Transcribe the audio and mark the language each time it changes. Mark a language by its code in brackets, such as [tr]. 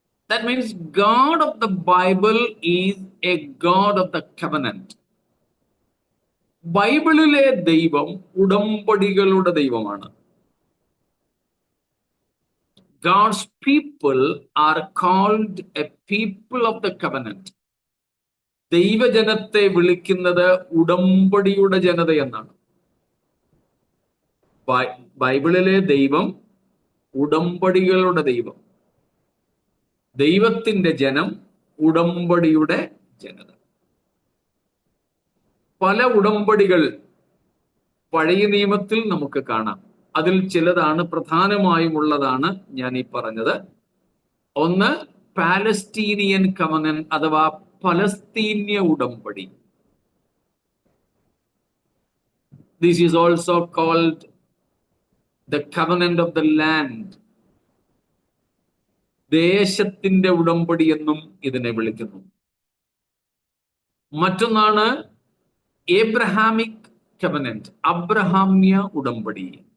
[en] That means God of the Bible is a God of the covenant. [ml] ബൈബിളിലെ ദൈവം ഉടമ്പടികളുടെ ദൈവമാണ്. [en] God's people are called a people of the covenant. [ml] ദൈവജനത്തെ വിളിക്കുന്നത് ഉടമ്പടിയുടെ ജനത എന്നാണ്. ബൈബിളിലെ ദൈവം ഉടമ്പടികളുടെ ദൈവം. ദൈവത്തിന്റെ ജനം ഉടമ്പടിയുടെ ജനത. പല ഉടമ്പടികൾ പഴയ നിയമത്തിൽ നമുക്ക് കാണാം. അതിൽ ചിലതാണ് പ്രധാനമായും ഉള്ളതാണ് ഞാൻ ഈ പറഞ്ഞത്. ഒന്ന് പാലസ്തീനിയൻ കവനന്റ് അഥവാ പലസ്തീന്യ ഉടമ്പടി. [en] This is also called the covenant of the land. [ml] ദേശത്തിന്റെ ഉടമ്പടി എന്നും ഇതിനെ വിളിക്കുന്നു. മറ്റൊന്നാണ് ഏബ്രഹാമിക് കവനന്റ്, അബ്രഹാമ്യ ഉടമ്പടി.